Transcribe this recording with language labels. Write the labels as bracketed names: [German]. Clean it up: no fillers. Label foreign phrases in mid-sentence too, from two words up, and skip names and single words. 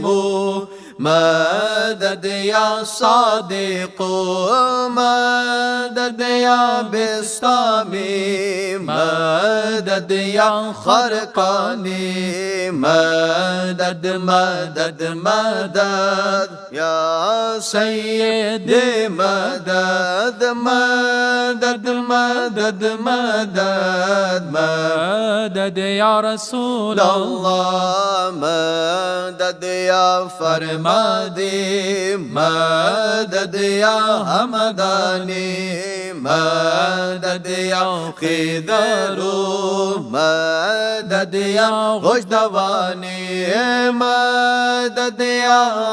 [Arabic] مدد يا صادق مدد يا بسطامي مدد يا خرقاني مدد مدد مدد يا سيدي مدد مدد مدد مدد مدد يا رسول الله مدد يا فرمان صمدي، مدد يا همداني، مدد يا خضر، مدد يا غجدواني، مدد يا